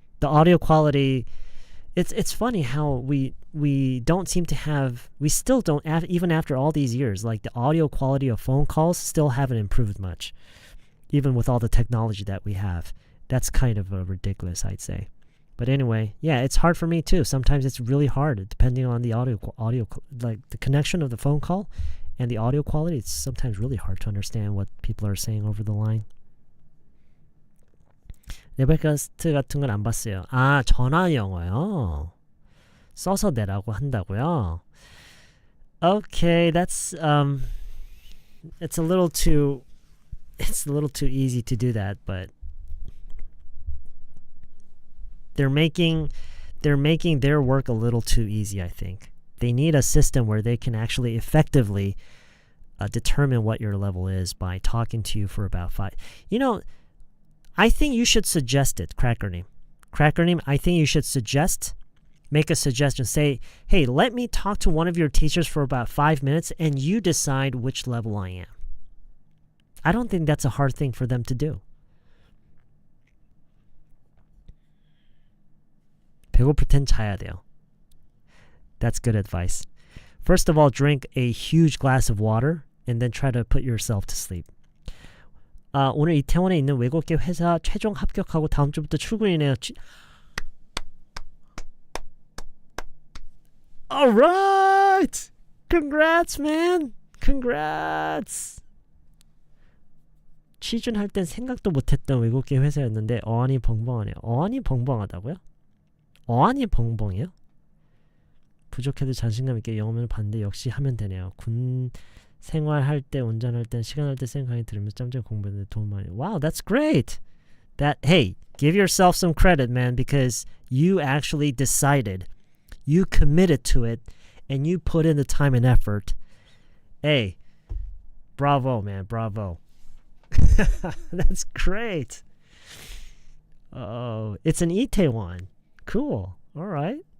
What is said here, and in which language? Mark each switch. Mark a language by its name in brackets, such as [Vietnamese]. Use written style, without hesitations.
[English] The audio quality, it's funny how we don't seem to have, we still don't, even after all these years, like the audio quality of phone calls still haven't improved much, even with all the technology that we have. That's kind of ridiculous, I'd say. But anyway, yeah, it's hard for me too. Sometimes it's really hard depending on the audio, like the connection of the phone call and the audio quality. It's sometimes really hard to understand what people are saying over the line. [Korean] 레벨카스트 같은 건 안 봤어요. 아, 전화 영어요. 써서 내라고 한다고요? [English] Okay, that's it's a little too easy to do that, but they're making their work a little too easy, I think. They need a system where they can actually effectively determine what your level is by talking to you for about 5. You know, I think you should suggest it, Crackerneam. Crackerneam, I think you should make a suggestion. Say, hey, let me talk to one of your teachers for about 5 minutes and you decide which level I am. I don't think that's a hard thing for them to do. [Korean] 배고플 땐 자야 돼요. [English] That's good advice. First of all, drink a huge glass of water and then try to put yourself to sleep. [Korean] 오늘 이태원에 있는 외국계 회사 최종 합격하고 다음 주부터 출근이네요. [English] Alright! Congrats, man! Congrats! [Korean] 취준할 땐 생각도 못했던 외국계 회사였는데 어안이 벙벙하네요. 어안이 벙벙하다고요? 어안이 벙벙해요? 부족해도 자신감 있게 영어면을 봤는데 역시 하면 되네요. 군 생활할 때, 운전할 때, 시간 할 때 생각이 들으면서 짬짬이 공부했는데 도움 많이. [English] Wow, that's great. Hey, Give yourself some credit, man, because you actually decided, you committed to it, and you put in the time and effort. Hey, bravo, man, bravo. That's great. Oh, it's an Itaewon. Cool. All right.